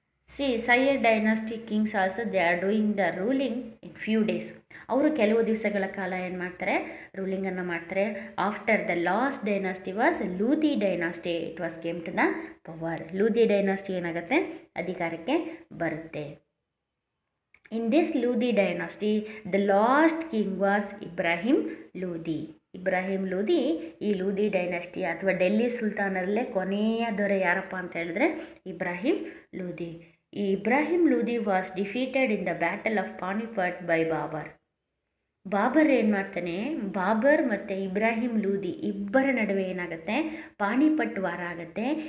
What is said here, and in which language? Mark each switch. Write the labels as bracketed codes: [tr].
[en] See Sayyid dynasty kings also they are doing the ruling in few days. [kn] ಅವರು ಕೆಲವು ದಿವಸಗಳ ಕಾಲ ಏನು ಮಾಡ್ತಾರೆ, ರೂಲಿಂಗನ್ನು ಮಾಡ್ತಾರೆ. [en] After the last dynasty was Lodi dynasty, it was came to the power. [kn] Lodhi dynasty ಏನಾಗುತ್ತೆ, ಅಧಿಕಾರಕ್ಕೆ ಬರುತ್ತೆ. [en] In this Ludi dynasty, the last king was Ibrahim Ludi. [kn] Ibrahim Lodhi ಈ ಲೂದಿ ಡೈನಾಸ್ಟಿ ಅಥವಾ ಡೆಲ್ಲಿ ಸುಲ್ತಾನರಲ್ಲೇ ಕೊನೆಯ ದೊರೆ ಯಾರಪ್ಪ ಅಂತ ಹೇಳಿದ್ರೆ ಇಬ್ರಾಹಿಂ ಲೂದಿ. [en] ಈ Ibrahim Lodi was defeated in the battle of Panipat by Babur. [kn] Babur ಏನು ಮಾಡ್ತಾನೆ, ಬಾಬರ್ ಮತ್ತು ಇಬ್ರಾಹಿಂ ಲೂದಿ ಇಬ್ಬರ ನಡುವೆ ಏನಾಗುತ್ತೆ, ಪಾಣಿಪಟ್ ವಾರ ಆಗುತ್ತೆ.